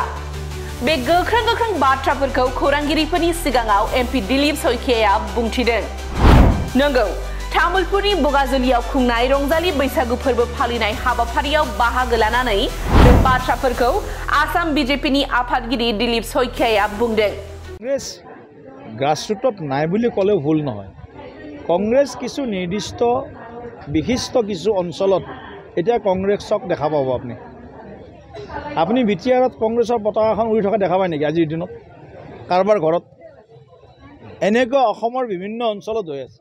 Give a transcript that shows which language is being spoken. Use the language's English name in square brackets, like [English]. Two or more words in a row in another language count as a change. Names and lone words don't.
[Bodo] बे गोख्रों बाथ्राफोरखौ खौरांगिरिफोरनि सिगाङाव एमपि दिलीप शइकियाया बुंथिदों। नंगौ, तामुलपुरनि बगाजुलियाव खुंनाय रंजालि बैसागु फोरबो फालिनाय हाबाफारियाव बाहागो लानानै बे बाथ्राफोरखौ आसाम बीजेपीनि आफादगिरि दिलीप शइकियाया बुंदों। [Assamese] कांग्रेस ग्रासरूटत নাই বুলি ক'লে ভুল নহয়। कांग्रेस কিছু নিৰ্দিষ্ট বিশিষ্ট কিছু অঞ্চলত এতিয়া কংগ্ৰেছক দেখা পাব। আপুনি বিটিআৰত কংগ্ৰেছৰ পতাকাখন উৰি থকা দেখা পায় নেকি আজিৰ দিনত কাৰোবাৰ ঘৰত? এনেকুৱা অসমৰ বিভিন্ন অঞ্চলত হৈ আছে।